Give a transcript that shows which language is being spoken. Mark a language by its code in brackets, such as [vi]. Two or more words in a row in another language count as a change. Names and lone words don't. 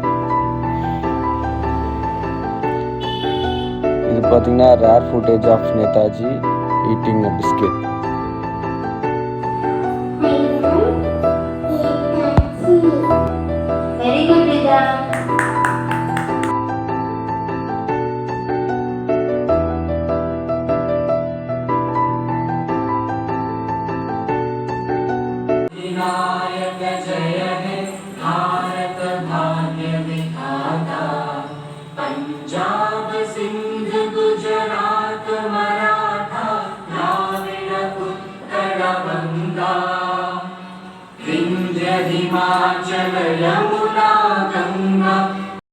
[ta] இது பார்த்தீங்கன்னா [en] rare footage of Netaji eating a biscuit. very good Ritha. [bn] বিনায়ক জয় হে ভারত ভাগ্য বিধাতা, পাঞ্জাব সিন্ধ গুজরাট মারাঠা দ্রাবিড় উৎকল বঙ্গ, বিন্ধ্য হিমাচল যমুনা গঙ্গা